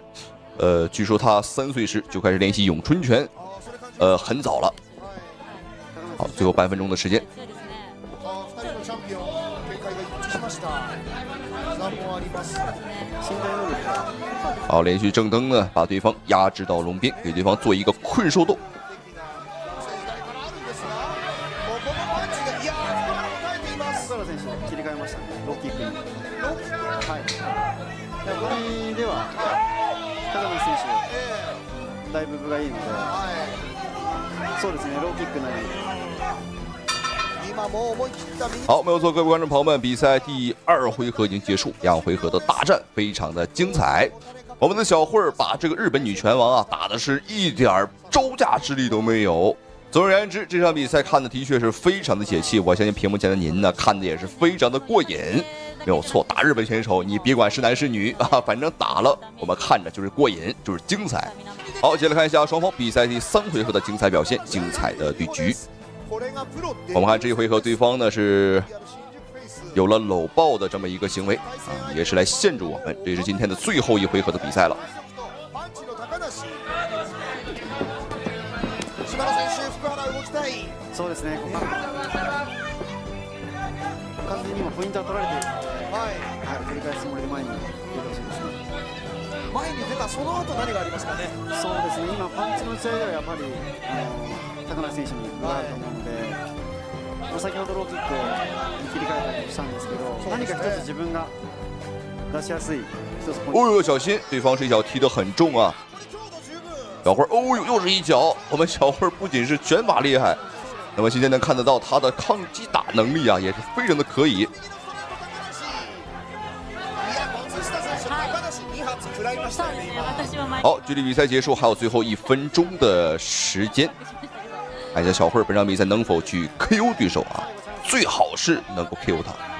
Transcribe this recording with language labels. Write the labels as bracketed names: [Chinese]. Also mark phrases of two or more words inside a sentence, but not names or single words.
[Chinese] 据说他3岁时就开始练习咏春拳，很早了。好，最后半分钟的时间。好，连续正蹬呢，把对方压制到笼边，给对方做一个困兽斗。 [Japanese] だいぶ分がいいので、そうですね、ローキックなり。 [Chinese] 好，没有错，各位观众朋友们，比赛第2回合已经结束，2回合的大战非常的精彩。我们的小慧把这个日本女拳王啊打的是一点招架之力都没有。总而言之，这场比赛看的的确是非常的解气，我相信屏幕前的您呢看的也是非常的过瘾。没有错，打日本选手，你别管是男是女啊，反正打了，我们看着就是过瘾，就是精彩。好，接下来看一下双方比赛第3回合的精彩表现，精彩的对局。我们看这一回合，对方呢是有了搂抱的这么一个行为啊，也是来限制我们。这是今天的最后一回合的比赛了。 [Japanese] そうですね、完全に今ポイントは取られているので、振り返すつもりで前に出てほしいですね。前に出たその後何がありますかね。そうですね、今パンチの打ち合いではやっぱり高梨選手に分があると思うので、先ほどローキックに切り替えたりもしたんですけど、何か一つ自分が出しやすい一つポイント。 [Chinese] 哦呦，小心，对方这一脚踢得很重啊！小慧，哦呦，又是一脚。我们小慧不仅是拳法厉害，那么今天能看得到他的抗击打能力啊，也是非常的可以。好，距离比赛结束还有最后1分钟的时间，看一下小慧本场比赛能否去 KO 对手啊，最好是能够 KO 他。